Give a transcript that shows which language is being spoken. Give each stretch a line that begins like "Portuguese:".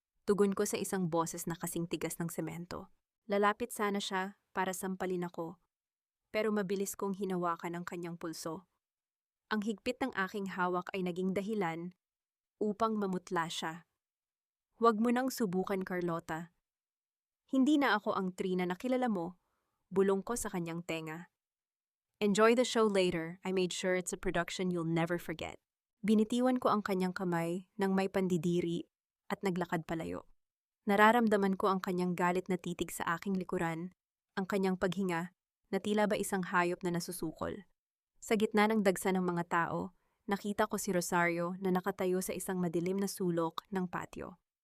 Filipino: Tugon ko sa isang boses na kasing tigas ng semento. Lalapit sana siya para sampalin ako, pero mabilis kong hinawakan ang kanyang pulso. Ang higpit ng aking hawak ay naging dahilan upang mamutla siya. Huwag mo nang subukan, Carlota. Hindi na ako ang Trina na kilala mo, bulong ko sa kanyang tenga.
English: Enjoy the show later. I made sure it's a production you'll never forget.
Filipino: Binitiwan ko ang kanyang kamay nang may pandidiri at naglakad palayo. Nararamdaman ko ang kanyang galit na titig sa aking likuran, ang kanyang paghinga na tila ba isang hayop na nasusukol. Sa gitna ng dagsa ng mga tao, nakita ko si Rosario na nakatayo sa isang madilim na sulok ng patio.